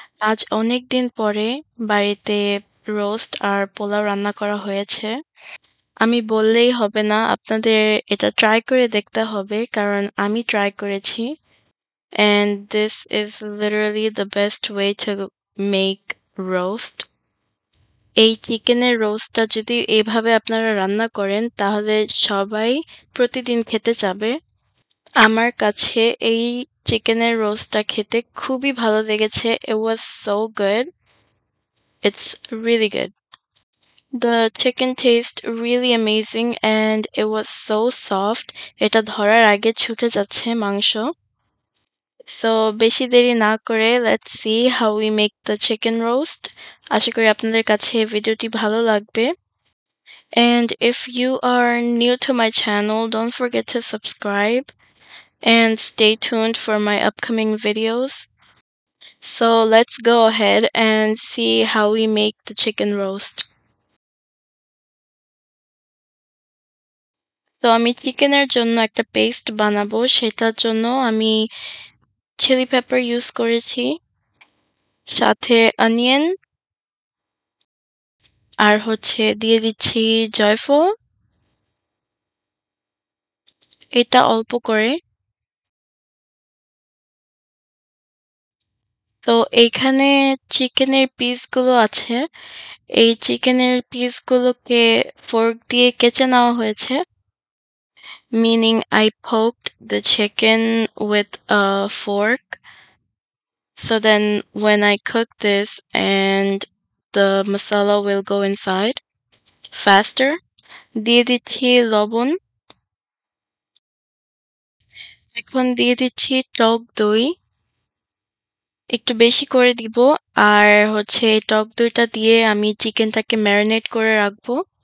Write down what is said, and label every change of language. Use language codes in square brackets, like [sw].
[bn] আজ অনেকদিন পরে বাড়িতে রোস্ট আর পোলাও রান্না করা হয়েছে। আমি বললেই হবে না, আপনাদের এটা ট্রাই করে দেখতে হবে কারণ আমি ট্রাই করেছি। [en] And this is literally the best way to make roast. [bn] এই চিকেনের রোস্টটা যদি এভাবে আপনারা রান্না করেন তাহলে সবাই প্রতিদিন খেতে চাবে। আমার কাছে এই চিকেনের রোস্টটা খেতে খুবই ভালো লেগেছে। [en] It was so good. It's really good. The chicken tastes really amazing and it was so soft. [bn] এটা ধরার আগে ছুটে যাচ্ছে মাংস। [en] So [bn] বেশি দেরি না করে [en] let's see how we make the chicken roast. [bn] আশা করি আপনাদের কাছে ভিডিওটি ভালো লাগবে। [en] And if you are new to my channel, don't forget to subscribe and stay tuned for my upcoming videos. So let's go ahead and see how we make the chicken roast. [bn] তো আমি চিকেনের জন্য একটা paste বানাবো, সেটার জন্য আমি chilli paper use করেছি, সাথে অনিয়ন, আর দিয়ে দিচ্ছি জয়ফল, এটা অল্প করে। তো এইখানে চিকেনের পিসগুলো আছে, এই চিকেনের পিসগুলোকে ফোর্ক দিয়ে কেচে নেওয়া হয়েছে, [en] meaning I poked the chicken with a fork. So then when I cook this and the masala will go inside faster. [bn] দিয়ে দিচ্ছি লবণ, এখন দিয়ে দিচ্ছি টক দই, একটু বেশি করে দিব। আর এই টক দইটা দিয়ে আমি চিকেনটাকে ম্যারিনেট করে রাখবো।